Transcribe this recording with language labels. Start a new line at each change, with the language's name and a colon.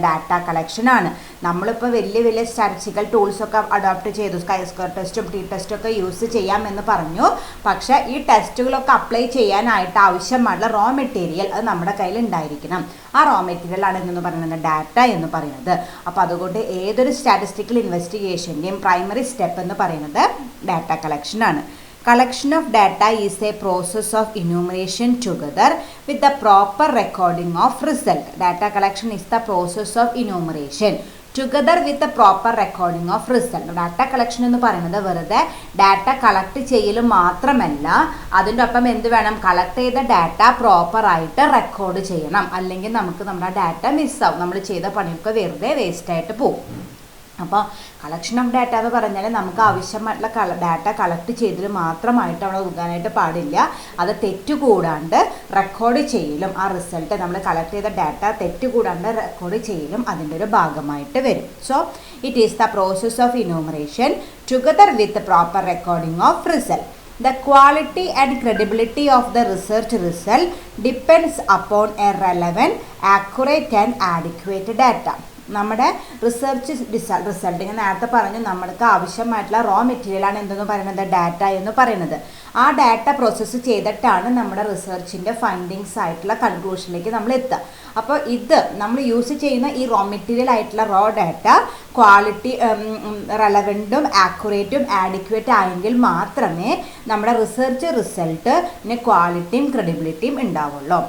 Malayalam: Data collection ആണ്. നമ്മളിപ്പോൾ വലിയ സ്റ്റാറ്റിസ്റ്റിക്കൽ ടൂൾസൊക്കെ അഡോപ്റ്റ് ചെയ്തു, സ്കൈസ്കോർ ടെസ്റ്റും ടി ടെസ്റ്റും ഒക്കെ യൂസ് ചെയ്യാമെന്ന് പറഞ്ഞു. പക്ഷേ ഈ ടെസ്റ്റുകളൊക്കെ അപ്ലൈ ചെയ്യാനായിട്ട് ആവശ്യമുള്ള റോ മെറ്റീരിയൽ അത് നമ്മുടെ കയ്യിൽ ഉണ്ടായിരിക്കണം. ആ റോ മെറ്റീരിയൽ ആണ് എന്ന് പറയുന്നത് ഡാറ്റ എന്ന് പറയുന്നത്. അപ്പോൾ അതുകൊണ്ട് ഏതൊരു സ്റ്റാറ്റിസ്റ്റിക്കൽ ഇൻവെസ്റ്റിഗേഷൻ്റെയും പ്രൈമറി സ്റ്റെപ്പ് എന്ന് പറയുന്നത് ഡാറ്റ കളക്ഷൻ ആണ്.
English: Collection of data is a process of enumeration together with the proper recording of result. Data collection is the process of enumeration together with the proper recording of result.
Malayalam: Data collection എന്ന് പറയുന്നത് വെറുതെ data collect ചെയ്യലും മാത്രമല്ല, അതിൻ്റെ ഒപ്പം എന്ത് വേണം? Collect ചെയ്ത ഡാറ്റ പ്രോപ്പറായിട്ട് റെക്കോർഡ് ചെയ്യണം. അല്ലെങ്കിൽ നമുക്ക് നമ്മുടെ ഡാറ്റ മിസ്സാവും, നമ്മൾ ചെയ്ത പണിയൊക്കെ വെറുതെ വേസ്റ്റായിട്ട് പോകും. അപ്പോൾ കളക്ഷൻ ഓഫ് ഡാറ്റ എന്ന് പറഞ്ഞാൽ നമുക്ക് ആവശ്യമായിട്ടുള്ള ഡാറ്റ കളക്ട് ചെയ്തതിൽ മാത്രമായിട്ട് അവിടെ ഒതുങ്ങാനായിട്ട് പാടില്ല. അത് തെറ്റുകൂടാണ്ട് റെക്കോർഡ് ചെയ്യലും, ആ റിസൾട്ട് നമ്മൾ കളക്ട് ചെയ്ത ഡാറ്റ തെറ്റുകൂടാണ്ട് റെക്കോർഡ് ചെയ്യലും അതിൻ്റെ ഒരു ഭാഗമായിട്ട് വരും.
English: So it is the process of enumeration together with proper recording of result. The quality and credibility of the research result depends upon a relevant, accurate and adequate data.
Malayalam: നമ്മുടെ research result ഞാൻ നേരത്തെ പറഞ്ഞു, നമ്മൾക്ക് ആവശ്യമായിട്ടുള്ള raw മെറ്റീരിയലാണ് എന്തെന്ന് പറയുന്നത്? Data എന്ന് പറയുന്നത്. ആ ഡാറ്റ പ്രോസസ്സ് ചെയ്തിട്ടാണ് നമ്മുടെ റിസർച്ചിൻ്റെ ഫൈൻഡിങ്സ് ആയിട്ടുള്ള കൺക്ലൂഷനിലേക്ക് നമ്മൾ എത്തുക. അപ്പോൾ ഇത് നമ്മൾ യൂസ് ചെയ്യുന്ന ഈ റോ മെറ്റീരിയൽ ആയിട്ടുള്ള റോ ഡാറ്റ ക്വാളിറ്റി റെലവൻറ്റും ആക്യുറേറ്റും ആഡിക്വേറ്റ് ആയെങ്കിൽ മാത്രമേ നമ്മുടെ റിസർച്ച് റിസൾട്ടിന് ക്വാളിറ്റിയും ക്രെഡിബിലിറ്റിയും ഉണ്ടാവുള്ളൂ.